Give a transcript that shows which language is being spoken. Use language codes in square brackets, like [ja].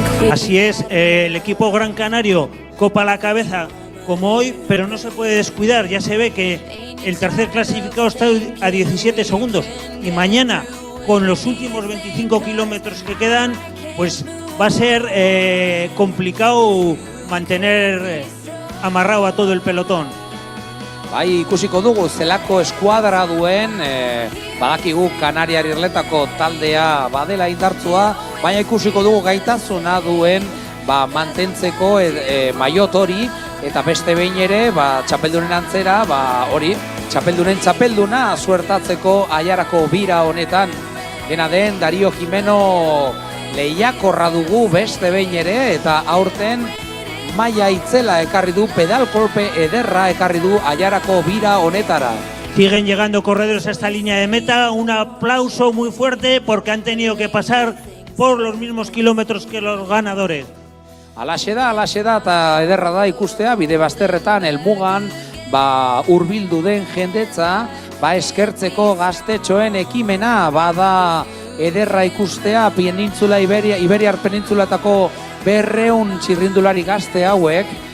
[es] Así es, el equipo Gran Canario copa la cabeza como hoy, pero no se puede descuidar. Ya se ve que el tercer clasificado está a 17 segundos y mañana, con los últimos 25 kilómetros que quedan, pues va a ser complicado mantener amarrado a todo el pelotón. [eu] Bai, ikusiko dugu zelako eskuadra duen, badakigu Kanariar Irletako taldea badela indartzua, baina ikusiko dugu gaitasuna duen mantentzeko maiot hori, eta beste behin ere, txapeldunen antzera, hori, txapeldunen txapelduna suertatzeko Aiarako bira honetan. Dena den, Dario Jimeno lehiakorra dugu beste behin ere, eta aurten maila itzela ekarri du, pedalkolpe ederra ekarri du Aiarako bira honetara. [es] Siguen llegando corredores a esta línea de meta, un aplauso muy fuerte porque han tenido que pasar por los mismos kilómetros que los ganadores. [eu] Alaxe da, eta ederra da ikustea, bide bazterretan, helmugan, hurbildu den jendetza, eskertzeko gaztetxoen ekimena, bada ederra ikustea, Iberiar penintzulatako 200 txirrindulari gazte hauek,